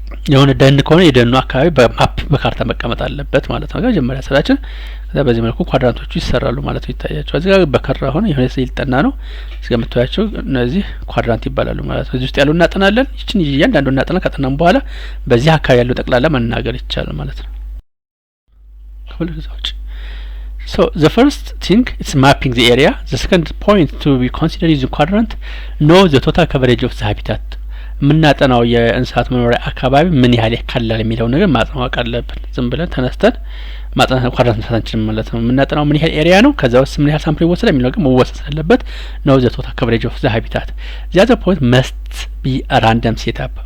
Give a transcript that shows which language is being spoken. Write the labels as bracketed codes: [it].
[am] የሆነ ደን ከሆነ የደኑ አካባቢ በማፕ በካርታ መቀመጥ አለበት ማለት ነው። መጀመሪያ ስራችን ከዛ በዚህ መልኩ ኳድራንቶቹ ይሰራሉ ማለት ነው። ይታያቸው እዚህ ጋር በከራ ሆነ የሆነ ይልጠና ነው እስከምታያቸው እነዚህ ኳድራንት ይባላሉ ማለት ነው። እዚህ ውስጥ ያለው እናጠናለን። ይችን እያንዳንዱ እናጠና ከጠናም በኋላ በዚህ አካባቢ ያለው ጠቅላላ መናገር ይቻላል ማለት ነው። ከሁለታዎች [en] So the first thing is mapping the area. The second point to be considered is the quadrant. Know the total coverage of the habitat. [am] ምናጠናው የእንስሳት መኖሪያ አካባቢ ምን ያህል ያካልላል የሚለው ነገር ማጥናት አለብን። ዝም ብለን ተነስተን ማጥናት ኳድራንት መስራት አንችልም ማለት ነው። ምናጠናው ምን ያህል ኤሪያ ነው፣ ከዛ ውስጥ ምን ያህል ሳምፕል ይወሰዳል የሚለው ነገር መወሰድ አለበት። ነው [en] ዘ ቶታል ከቨሬጅ ኦፍ ዘ ሃቢታት። the other point must be a random setup.